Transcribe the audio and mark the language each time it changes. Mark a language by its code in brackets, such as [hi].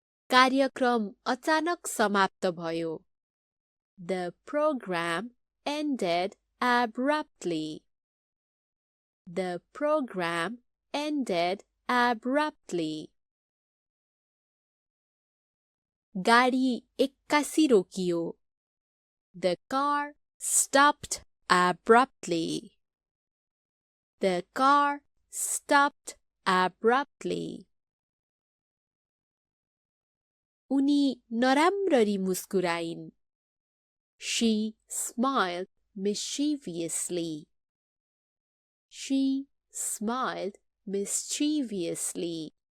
[ne] कार्यक्रम अचानक समाप्त भयो. [en] The program ended abruptly. The program ended abruptly. [ne] गाडी एक्कासी रोकियो. [en] The car stopped abruptly. The car stopped abruptly. [ne] उनी नराम्ररी मुस्कुराइन्. [en] She smiled mischievously. She smiled mischievously.